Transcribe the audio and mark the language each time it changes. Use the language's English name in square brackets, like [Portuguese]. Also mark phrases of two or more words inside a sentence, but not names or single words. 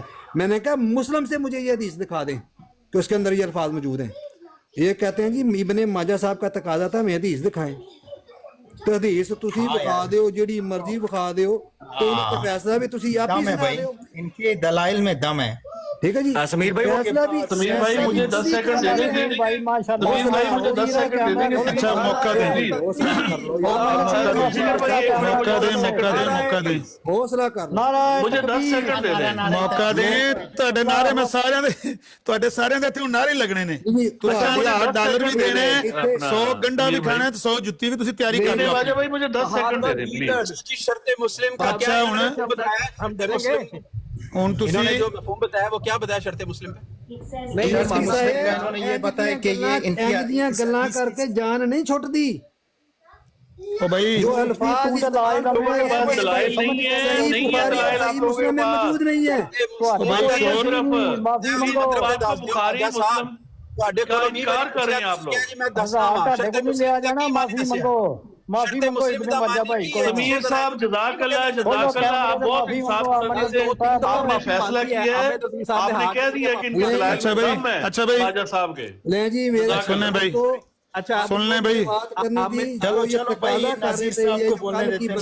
[Urdu] میں نے کہا مسلم سے مجھے یہ حدیث دکھا دیں کہ اس کے اندر یہ الفاظ موجود ہیں. یہ کہتے ہیں جی ابن ماجہ صاحب کا تقاضا تھا ہمیں حدیث دکھائیں, [Punjabi] تو حدیث تسی دکھا دو، جیڑی مرضی دکھا دو، تو ان کا فیصلہ بھی تسی آپ ہی سنا دو. [Urdu] ان کے دلائل میں دم ہے. ٹھیک ہے جی سمیر بھائی فیصلہ بھی سمیر بھائی مجھے 10 سیکنڈ دے دیں گے بھائی ماشاءاللہ سمیر بھائی مجھے 10 سیکنڈ دے دیں گے اچھا موقع دیں موقع دیں حوصلہ کر لو نعرہ مجھے 10 سیکنڈ دے دیں موقع دیں [Punjabi] ਤੁਹਾਡੇ ਨਾਰੇ ਮੈਂ ਸਾਰਿਆਂ ਦੇ ਤੁਹਾਡੇ ਸਾਰਿਆਂ ਦੇ ਇੱਥੇ ਨਾਰੇ ਲੱਗਣੇ ਨੇ ਤੁਸੀਂ $1000 ਵੀ ਦੇਣੇ 100 ਗੰਡਾ ਵੀ ਖਾਣਾ ਤੇ 100 ਜੁੱਤੀ ਵੀ ਤੁਸੀਂ ਤਿਆਰੀ ਕਰ ਲਓ [Urdu] واجہ بھائی مجھے 10 سیکنڈ دے دیں پلیز اس کی شرط مسلم کا اچھا، کیا انہیں- ہے بتایا ہم ڈریں گے [Punjabi] ਹੁਣ [Urdu] انہوں نے [Punjabi] ਤੁਸੀਂ [Urdu] جو مفہوم بتایا وہ کیا بتایا شرط مسلم پہ انہوں نے یہ بتایا کہ یہ [Punjabi] انہوں گلاں کر کے جان نہیں چھوٹتی [Urdu] او بھائی جو الفاظ استعمال لوگوں کے پاس دلائل نہیں ہے نہیں ہے دلائل آپ لوگوں کے میں پاس موجود نہیں ہے [Punjabi] معافی منگو [Urdu] بخاری مسلم [Punjabi] ਤੁਹਾਡੇ [Urdu] کا انکار کر رہے ہیں آپ لوگ [Punjabi] میں دستا ہوں ਤੁਹਾਡੇ ਕੋਲ ਨਹੀਂ ਲਿਆ ਜਾਣਾ ਮਾਫੀ ਮੰਗੋ ਮਾਫੀ ਮੰਗੋ ਇਬਨ ਮਾਜਾ ਭਾਈ ਕੋਲ [Urdu] سمیر صاحب جزاک اللہ آپ بہت انصاف کرنے سے آپ نے فیصلہ کیا ہے آپ نے کہہ دیا کہ ان کے دلائل اچھا بھائی، کم ہے اچھا بھائی۔ خواجہ صاحب کے لیں جی میرا سنیں بھائی اچھا سن لیں بھائی بات کرنی تھی چلو یہ چلو بھائی، تقاضا کر نذیر رہے صاحب تھے کو بولنے یہ دیتے ہیں۔